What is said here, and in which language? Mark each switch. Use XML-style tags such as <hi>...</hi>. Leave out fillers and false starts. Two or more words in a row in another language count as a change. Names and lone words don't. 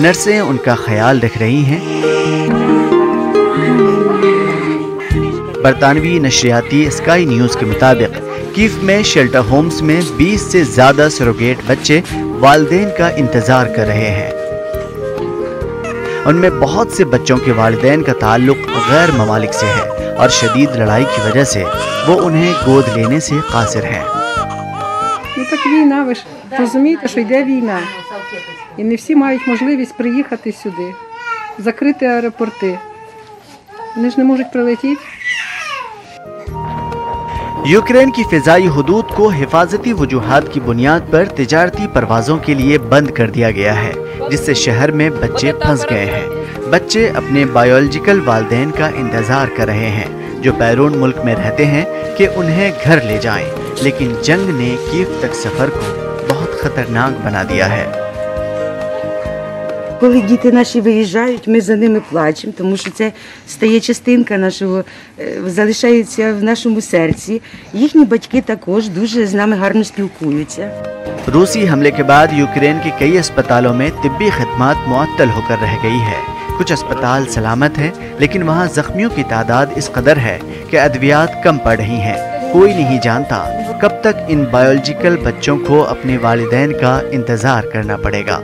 <ur>نرسیں ان کا خیال رکھ رہی ہیں۔ برطانوی نشریاتی اسکائی نیوز کے مطابق کیف میں</ur> <en>shelter homes</en> <ur>میں 20 سے زیادہ سروگیٹ بچے والدین کا انتظار کر رہے ہیں. ان میں بہت سے بچوں کے والدین کا تعلق غیر ممالک سے ہے اور شدید لڑائی کی وجہ سے وہ انہیں گود لینے سے قاصر ہیں.</ur> <uk>Так війна, ви ж розумієте, що йде війна. І не всі мають можливість приїхати сюди, закрити аеропорти. Вони ж не можуть прилетіти.</uk> <ur>یوکرین کی فضائی حدود کو حفاظتی وجوہات کی بنیاد پر تجارتی پروازوں کے لیے بند کر دیا گیا ہے، جس سے شہر میں بچے پھنس گئے ہیں. بچے اپنے بائیولوجیکل والدین کا انتظار کر رہے ہیں جو بیرون ملک میں رہتے ہیں کہ انہیں گھر لے جائیں، لیکن جنگ نے کیف تک سفر کو بہت خطرناک بنا دیا ہے.</ur> <uk>Коли діти наші виїжджають, ми за ними плачемо, тому що це стає частинка нашого, залишається в нашому серці. Їхні батьки також дуже з нами гарно спілкуються.</uk> <ur>روسی حملے کے بعد یوکرین کے کئی اسپتالوں میں طبی خدمات معطل ہو کر رہ گئی ہے. کچھ اسپتال سلامت ہیں، لیکن وہاں زخمیوں کی تعداد اس قدر ہے کہ ادویات کم پڑ رہی ہیں. کوئی نہیں جانتا کب تک ان بائیولوجیکل بچوں کو اپنے والدین کا انتظار کرنا پڑے گا.</ur>